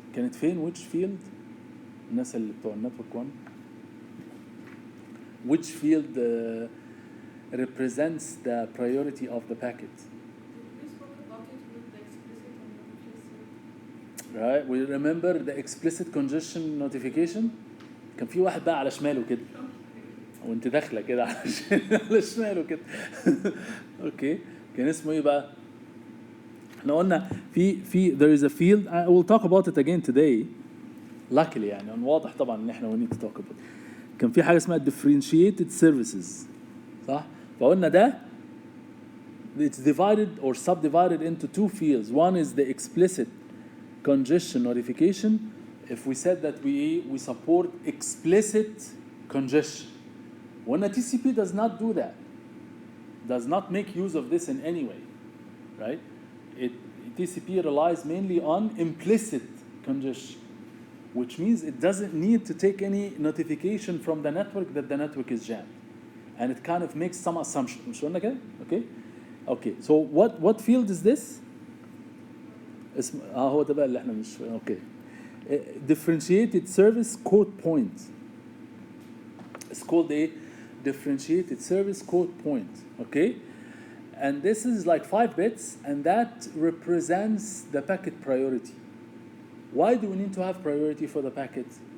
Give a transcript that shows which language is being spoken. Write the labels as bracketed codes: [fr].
[ar] كانت فين [en] which field؟ [ar] الناس اللي بتوع النتورك [en] 1 which field represents the priority of the packet? We spoke about it with the explicit and implicit. Right, we remember the explicit congestion notification. [ar] كان في واحد بقى على شماله كده وانت داخله كده على شماله كده. اوكي، كان اسمه ايه بقى؟ احنا قلنا في [en] there is a field I will talk about it again today luckily [ar] يعني واضح طبعا ان احنا [en] we need to talk about it. [ar] كان في حاجه اسمها [en] differentiated services [ar] صح؟ فقلنا ده [en] it's divided or subdivided into two fields. One is the explicit congestion notification. If we said that we support explicit congestion, when a TCP does not do that, does not make use of this in any way, right? TCP relies mainly on implicit congestion, which means it doesn't need to take any notification from the network that the network is jammed, and it kind of makes some assumption. [ar] مش قلنا كده؟ [en] Okay. So what field is this? [ar] اسم هو ده بقى اللي احنا مش [en] okay. Differentiated service code point. It's called a differentiated service code point. Okay, and this is like 5 bits, and that represents the packet priority. Why do we need to have priority for the packet?